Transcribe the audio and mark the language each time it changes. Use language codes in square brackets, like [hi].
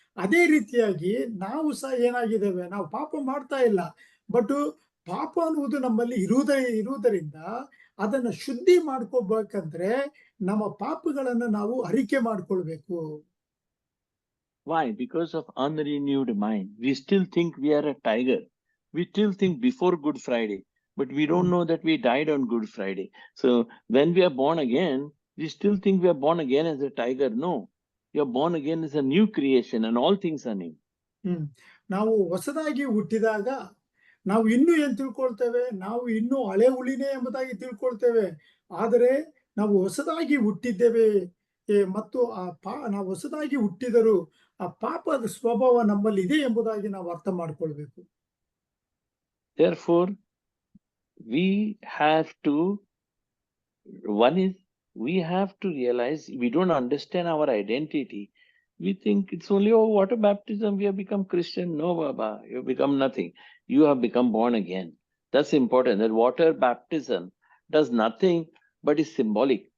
[kn] ಅದೇ ರೀತಿಯಾಗಿ ನಾವು ಸಹ ಏನಾಗಿದ್ದೇವೆ? ನಾವು ಪಾಪ ಮಾಡ್ತಾ ಇಲ್ಲ, ಬಟ್ ಪಾಪ ಅನ್ನುವುದು ನಮ್ಮಲ್ಲಿ ಇರುವುದರಿಂದ ಅದನ್ನ ಶುದ್ಧಿ ಮಾಡ್ಕೋಬೇಕಂದ್ರೆ ನಮ್ಮ ಪಾಪಗಳನ್ನ ನಾವು ಅರಿಕೆ ಮಾಡ್ಕೊಳ್ಬೇಕು. [en] Why? Because of unrenewed mind. We still think we are a tiger. We still think before Good Friday, but we don't know that we died on Good Friday. So when we are born again, we still think we are born again as a tiger. No, you are born again as a new creation and all things are new. [kn] ನಾವು ಹೊಸದಾಗಿ ಹುಟ್ಟಿದಾಗ ನಾವು ಇನ್ನೂ ಏನ್ ತಿಳ್ಕೊಳ್ತೇವೆ, ನಾವು ಇನ್ನೂ ಹಳೆ ಹುಳಿನೇ ಎಂಬುದಾಗಿ ತಿಳ್ಕೊಳ್ತೇವೆ. ಆದರೆ ನಾವು ಹೊಸದಾಗಿ ಹುಟ್ಟಿದ್ದೇವೆ. ಮತ್ತು ನಾವು ಹೊಸದಾಗಿ ಹುಟ್ಟಿದರೂ ಆ ಪಾಪದ ಸ್ವಭಾವ ನಮ್ಮಲ್ಲಿ ಇದೆ ಎಂಬುದಾಗಿ ನಾವು ಅರ್ಥ ಮಾಡ್ಕೊಳ್ಬೇಕು. [en] Therefore, we have to, one is, we have to realize we don't understand our identity. We think it's only, oh, water baptism, we have become Christian. No, Baba, you have become nothing. You have become born again. That's important. That water baptism does nothing but is symbolic.